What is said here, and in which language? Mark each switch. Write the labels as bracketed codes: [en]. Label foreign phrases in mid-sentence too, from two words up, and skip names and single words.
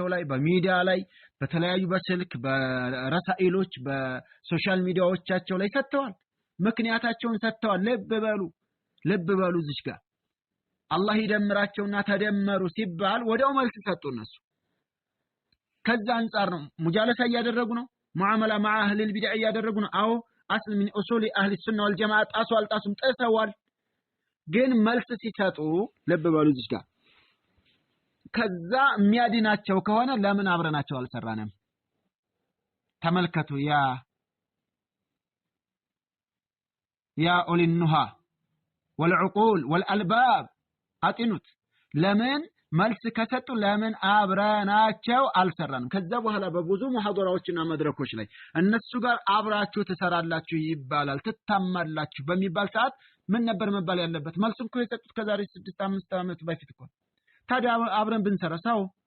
[am] ላይ በሚዲያ ላይ በተለያዩ በስልክ በረሳኢሎች በሶሻል ሚዲያዎቻቸው ላይ ሰጥተዋል ምክንያታቸውን ሰጥተዋል ልብ በሉ እዚህ ጋር አላህ ይደምራቸውና ተደመሩ ሲባል ወዲያው መልስ ሰጡ እነሱ ከዛ አንፃር ነው ሙጃለሳ ያደረጉ ነው ሙዓመላ [ar] مع اهل البدع [am] ያደረጉ ነው አዎ አስል [ar] من اصول اهل السنه والجماعه [am] ጣሱ አልጣሱም ጠሰዋል ግን መልስ ሲሰጡ ልብ በሉ እዚህ ጋር ከዛ የሚያድናቸው ከሆነ ለምን አብረናቸው አልሰራንም ተመልከቱ [ar] يا أولي النهى والعقول والالباب [am] አጥኑት ለምን መልስ ከሰጡ ለምን አብረናቸው አልሰራንም ከዛ በኋላ በብዙ ሙሐደራዎችና መድረኮች ላይ እነሱ ጋር አብራችሁ ተሰራላችሁ ይባላል ተታማላችሁ በሚባል ሰዓት ምን ነበር መባል ያለበት መልሱን እኮ የሰጡት ከዛሬ 6-5 ዓመት በፊት እኮ ታዲያ አብረን ብንሰራው